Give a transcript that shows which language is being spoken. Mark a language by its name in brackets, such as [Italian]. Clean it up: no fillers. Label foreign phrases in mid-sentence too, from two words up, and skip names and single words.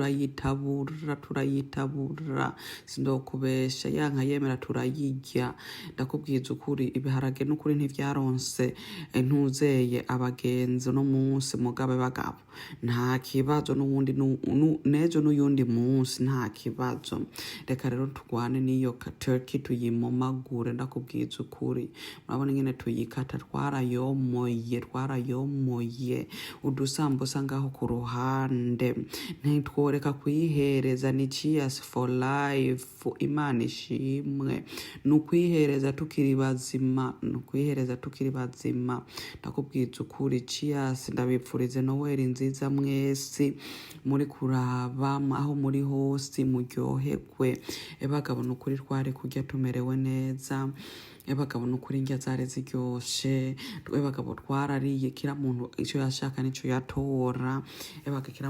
[Rundi] turayitabura sindokubesha yanka yemera turayirya ndakubwiza ukuri ibiharage n'ukuri ntivyaronse ntuzeye abagenzi no munsi mugabe bagabo nta kibazo n'uwundi nejo n'uyundi munsi nta kibazo reka rero tugwane niyo turkey tuyimomagure ndakubwiza ukuri murabona ingene tuyikata twarayomoye udusambusa ngaho ku ruhande ntitworeka kuyihereza ni [English] cheers for life [Rundi] Imana ishimwe nukwihereza tukiri bazima ndakubwiza ukuri cheers ndabipfurije Noheli nziza mwese muri kuraba aho muri hose muryoherwe bagabo nukuri twari kurya tumerewe neza bagabo nukuri indya zari ziryoshe bagabo twarariye kira muntu ico yashaka nico yatora kira